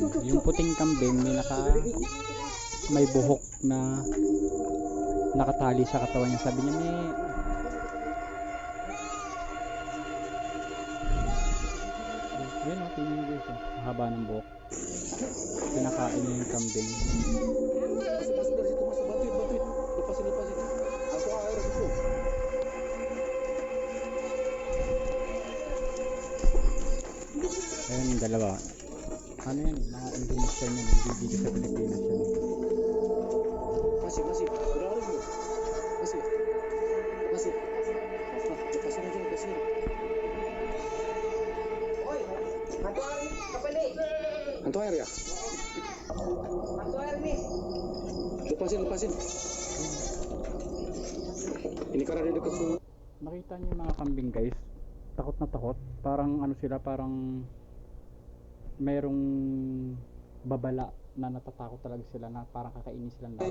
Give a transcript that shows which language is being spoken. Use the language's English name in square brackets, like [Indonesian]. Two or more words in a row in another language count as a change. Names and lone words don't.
[Filipino] Yung puting kambing may buhok na nakatali sa katawan niya. Sabi niya yun o, tingnan niyo guys, haba ng buhok. Pinakain niya yung kambing. [Indonesian] Masuk dari situ, masuk, bantuin. Lepasin. Langsung air situ. [Filipino] Ayun yung dalawa. Ano yan eh, mga Indonesian yan, hindi dito sa Pilipinas yan. [Indonesian] Masih. Udah harus belum? Masih. Nah, lepasin aja, lepasin. Oi, hantu air nih, apa nih? Hantu air ya? Hantu air nih. Lepasin. Ini karena dia dekat sungai. [Filipino] Nakita niyo yung mga kambing guys, takot na takot. Parang ano sila, parang merong babala na natatakot talaga sila, na parang kakainin silang lahat.